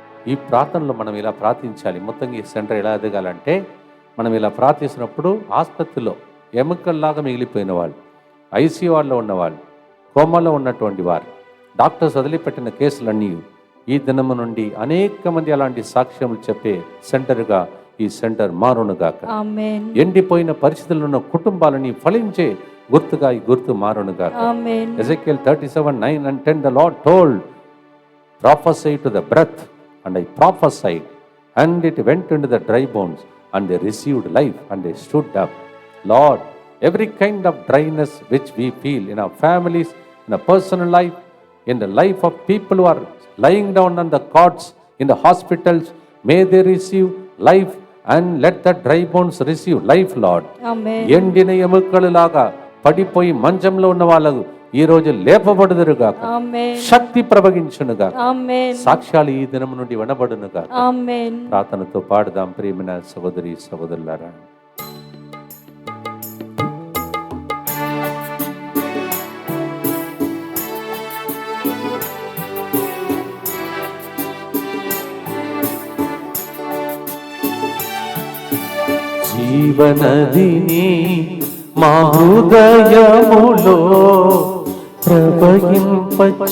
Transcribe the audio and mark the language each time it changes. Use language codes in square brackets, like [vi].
[te] ఈ ప్రార్థనలో మనం ఇలా ప్రార్థించాలి. మొత్తంగా ఈ సెంటర్ ఎలా ఎదగాలంటే మనం ఇలా ప్రార్థిస్తున్నప్పుడు ఆసుపత్రిలో ఎముకల్లాగా మిగిలిపోయిన వాళ్ళు, ICU వాళ్ళలో ఉన్నవాళ్ళు, కోమాలో ఉన్నటువంటి వారు, డాక్టర్స్ వదిలిపెట్టిన కేసులన్నీ ఈ దినము నుండి అనేక మంది అలాంటి సాక్ష్యములు చెప్పే సెంటర్గా ఈ సెంటర్ మారునుగాక. ఎండిపోయిన పరిస్థితుల్లో ఉన్న కుటుంబాలని ఫలించే గుర్తుగా ఈ గుర్తు మారునుగాక. [en] Ezekiel 37:9 and 10 the Lord told, prophesy to the breath, and I prophesied, and it went into the dry bones, and they received life, and they stood up. Lord, every kind of dryness which we feel in our families, in our personal life, in the life of people who are lying down on the cots in the hospitals, may they receive life, and let the dry bones receive life, Lord. [te] ఎండిన ఎముకలలాగా పడిపోయి మంచంలో ఉన్న వాళ్ళకు ఈ రోజు లేపబడుదురుగాక, శక్తి ప్రవగించునుగా, సాక్ష్యాలు ఈ దినం నుండి వినబడునుగా. ప్రార్థనతో పాడుదాం. ప్రియమైన సహోదరి సహోదరులారా, జీవనదిని మా హృదయములో ప్రవహింపచేయుమయ్యా.